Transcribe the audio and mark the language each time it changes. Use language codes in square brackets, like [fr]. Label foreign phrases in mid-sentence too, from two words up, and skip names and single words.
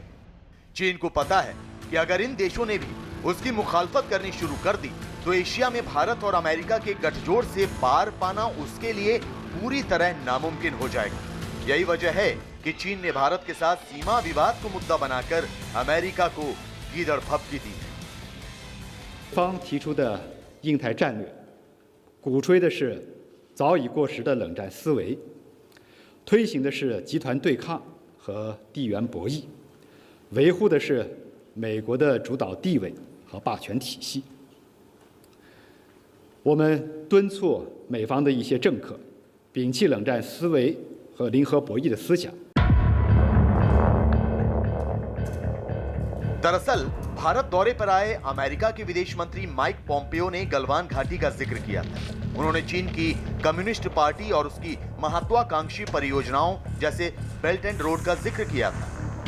[hi] चीन को पता है कि अगर इन देशों ने भी उसकी मुखालफत करनी शुरू कर दी तो एशिया में भारत और अमेरिका के गठजोड़ से पार पाना उसके लिए पूरी तरह नामुमकिन हो जाएगा। यही वजह है कि चीन ने भारत के साथ सीमा विवाद को मुद्दा बनाकर अमेरिका को गीदड़ भभकी दी है। [zh] 方提出的印太战略，鼓吹的是早已过时的冷战思维，推行的是集团对抗和地缘博弈，维护的是美国的主导地位和霸权体系。我们敦促美方的一些政客摒弃冷战思维和零和博弈的思想。 [hi] दरअसल भारत दौरे पर आए अमेरिका के विदेश मंत्री माइक पोम्पेयो ने गलवान घाटी का जिक्र किया था। उन्होंने चीन की कम्युनिस्ट पार्टी और उसकी महत्वाकांक्षी परियोजनाओं जैसे बेल्ट एंड रोड का जिक्र किया था।